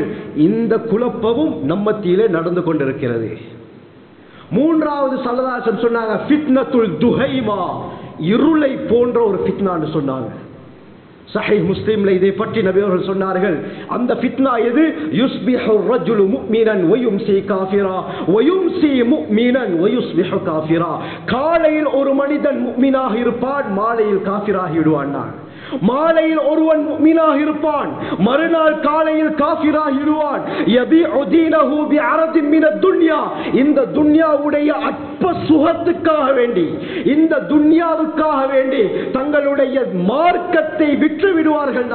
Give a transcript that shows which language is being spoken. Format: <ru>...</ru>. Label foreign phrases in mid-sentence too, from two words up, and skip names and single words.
<ta>இந்த குழப்பமும் நம்மத்திலே நடந்து கொண்டிருக்கிறது. மூன்றாவது</ta> <ar>صلى الله عليه وسلم</ar> <ta>சொன்னாங்க,</ta> <ar>فتنة الدهيماء,</ar> <ta>இருளை போன்ற ஒரு ஃபித்னான்னு சொன்னாங்க. சஹீஹ் முஸ்லிம்ல இதை பற்றி நபி அவர்கள் சொன்னார்கள். அந்த ஃபித்னா எது?</ta> <ar>யுஸ்பிஹு الرجل مؤمنا ويمسي كافرا ويمسي مؤمنا ويصبح كافرا.</ar> <ta>காலையில் ஒரு மனிதன் முஃமினாக இருப்பான், மாலையில் காஃபிராகி விடுவான். மாலையில் ஒருவன் முஃமினாக இருப்பான், மறுநாள் காலையில் காஃபிராகிடுவான்.</ta> <ar>يبيع دينه بعرض من الدنيا.</ar> <ta>இந்த துன்யாவுடைய அற்ப சுகத்துக்காக வேண்டி, இந்த துன்யாவுக்காக வேண்டி தங்களுடைய மார்க்கத்தை விற்று விடுவார்கள்.</ta>